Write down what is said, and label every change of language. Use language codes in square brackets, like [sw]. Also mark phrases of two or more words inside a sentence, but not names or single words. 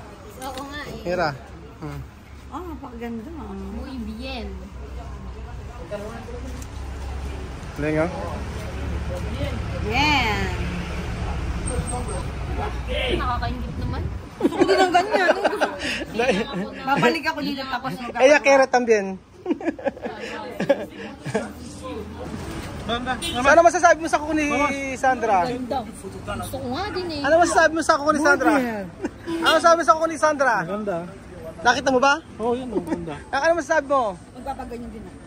[tl] Oo nga eh. [es] Mira. [tl] Napakaganda. [es] Muy bien. [tl] Galing, oh. Yan. Nakakaingit naman. Hindi lang ganyan. Babalik ako dito tapos [es] Ella quiere también. [tl] Ano masasabi mo sa kuko ni Sandra? Ganda. Gusto ko nga din eh. Ano masasabi mo sa kuko ni Sandra? Ano masasabi mo sa kuko ni Sandra? Maganda. Nakita mo ba? Oo, yun. Maganda. Ano masasabi mo? magpapaganyan din ako.